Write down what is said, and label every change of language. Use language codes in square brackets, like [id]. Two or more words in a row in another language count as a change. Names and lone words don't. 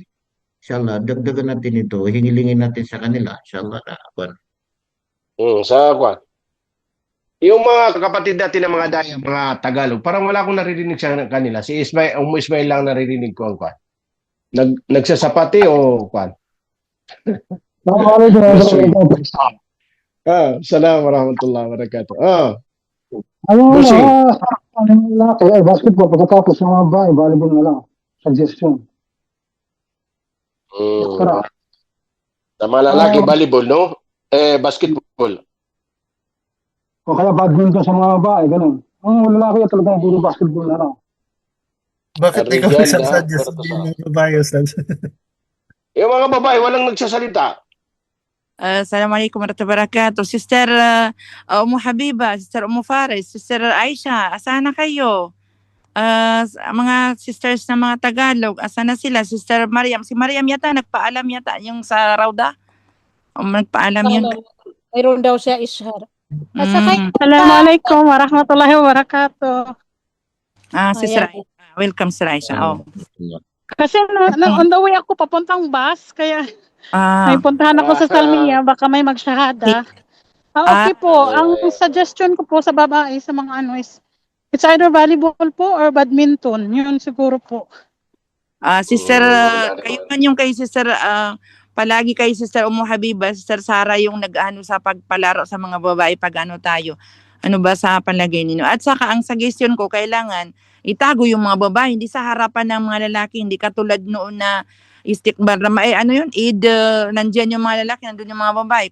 [tl] Inshallah, dagdagan natin ito. Hingilingin natin sa kanila. Inshallah na. Sa kwan. Yung mga kapatid natin ng mga daya, mga Tagalog, parang wala akong naririnig sa kanila. Si Ismail lang naririnig ko ang kwan. Nagsasapati o kwan? [ar] السلام عليكم ورحمة الله وبركاته. [tl] Basketball pagkatapos ng mga bahay, volleyball na lang. Suggestion. Sa mga lalaki, volleyball, no? Basketball. O kaya badminton sa mga bahay, ganun. Ang lalaki talagang puro basketball na lang. Bakit ikaw nagsusuggest yung babae, Ustad? Yung mga babae, walang nagsasalita. [ar] السلام عليكم ورحمة الله وبركاته. [tl] Sister Umu Habiba, Sister Umu Faris, Sister Aisha, [ceb] asa na kayo? [tl] Mga sisters na mga Tagalog, [ceb] asa na sila? [tl] Sister Mariam, si Mariam yata nagpaalam yata yung sa Rauda? Nagpaalam yun. Mayroon daw siya ishar. [ar] السلام عليكم ورحمة الله وبركاته. [tl] Sister Aisha. Welcome, Sister Aisha. Kasi [en] on the way [tl] ako papuntang bus, kaya may puntahan ako sa Salmiya, baka may magsyahada. Okay po, ang suggestion ko po sa babae, sa mga is, [en] it's either volleyball [tl] po [en] or badminton. [tl] Yun siguro po. Sister, Wala kayo naman. man yung kay Sister, palagi kay Sister Umu Habiba, Sister Sara yung nag-ano sa pagpalaro sa mga babae pag ano tayo. Ano ba sa palagay ninyo? At saka ang suggestion ko, kailangan itago yung mga babae, hindi sa harapan ng mga lalaki, hindi katulad noon na istikbar na ano yun, nandyan yung mga lalaki, nandun yung mga babae.